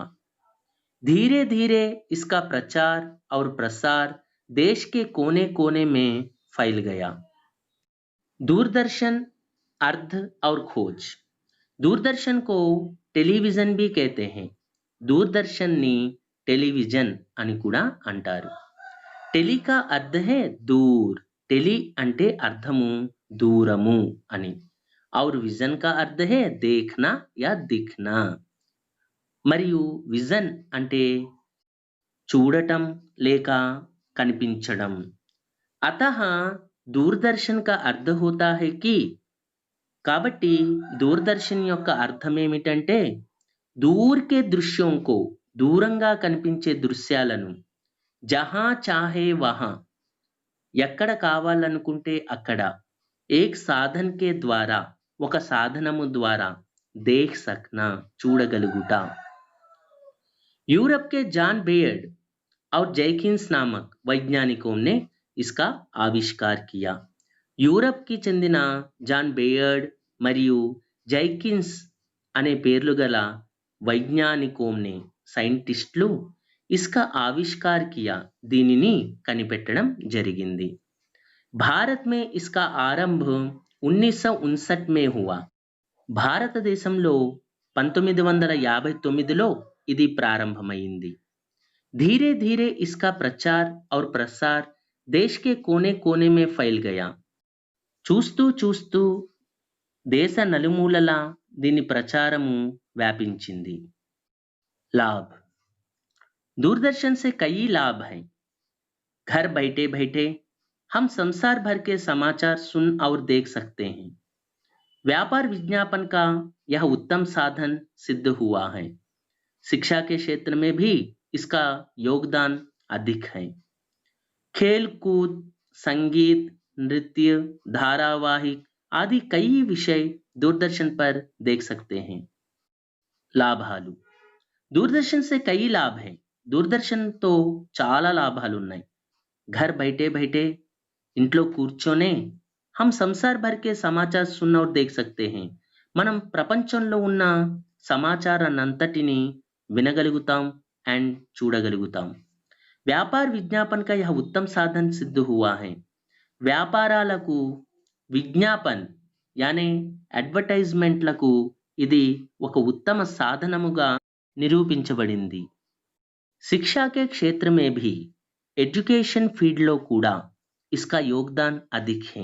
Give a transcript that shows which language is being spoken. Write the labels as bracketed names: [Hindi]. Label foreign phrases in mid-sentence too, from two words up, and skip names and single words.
[Hindi] धीरे धीरे इसका प्रचार और प्रसार देश के कोने कोने में फैल गया. दूरदर्शन अर्थ और खोज. दूरदर्शन को टेलीविजन भी कहते हैं. [Telugu] दूरदर्शन ని టెలివిజన్ అని కూడా అంటారు. [Hindi] టెలి का अर्थ है दूर. [Telugu] టెలి అంటే అర్థము దూరము అని. [Hindi] और विजन का अर्थ है देखना या दिखना. [Telugu] మరియు విజన్ అంటే చూడటం లేక కనిపించడం. [Hindi] अतः दूरदर्शन का अर्थ होता है कि, [Telugu] కాబట్టి దూరదర్శన్ యొక్క అర్థం ఏమిటంటే [Hindi] दूर के दृश्यों को, [Telugu] దూరంగా కనిపించే దృశ్యాలను, [Hindi] जहाँ चाहे वहाँ, [Telugu] ఎక్కడ కావాలనుకుంటే అక్కడ, [Hindi] एक साधन के द्वारा, [Telugu] ఒక సాధనము ద్వారా, [Hindi] देख सकना, చూడగలుగుట. यूरोप के जॉन बेयर्ड और जैकिंस नामक वैज्ञानिकों ने इसका आविष्कार किया. [Telugu] యూరప్కి చెందిన జాన్ బేయర్డ్ మరియు జైకిన్స్ అనే పేర్లు గల [Hindi] वैज्ञानिकों ने [Telugu] సైంటిస్టులు [Hindi] इसका आविष्कार किया [Telugu] దీనిని కనిపెట్టడం జరిగింది. [Hindi] भारत में इसका आरंभ 1959 में हुआ. [Telugu] భారతదేశంలో 1959లో ఇది ప్రారంభమైంది. [Hindi] धीरे धीरे इसका प्रचार और प्रसार देश के कोने कोने में फैल गया. [Telugu] చూస్తూ చూస్తూ దేశ నలుమూలలా దీని ప్రచారము వ్యాపించింది. [Hindi] लाभ दूरदर्शन से कई लाभ हैं. घर बैठे बैठे हम संसार भर के समाचार सुन और देख सकते हैं. व्यापार विज्ञापन का यह उत्तम साधन सिद्ध हुआ है. शिक्षा के क्षेत्र में भी इसका योगदान अधिक है. खेल कूद, संगीत, नृत्य, धारावाहिक आदि कई विषय दूरदर्शन पर देख सकते हैं. లాభాలు दूरदर्शन से कई लाभ हैं. [Telugu] దూరదర్శన్తో చాలా లాభాలు ఉన్నాయి. [Hindi] घर बैठे बैठे [Telugu] ఇంట్లో కూర్చొనే [Hindi] हम संसार भर के समाचार सुन और देख सकते हैं. [Telugu] మనం ప్రపంచంలో ఉన్న సమాచారాన్నంతటిని వినగలుగుతాం అండ్ చూడగలుగుతాం. [Hindi] व्यापार विज्ञापन का यह उत्तम साधन सिद्ध हुआ है. [Telugu] వ్యాపారాలకు విజ్ఞాపన్ యాని అడ్వర్టైజ్మెంట్లకు ఇది ఒక ఉత్తమ సాధనముగా నిరూపించబడింది. [Hindi] शिक्षा के क्षेत्र में भी [English] education field [Hindi] కూడా इसका योगदान अधिक है.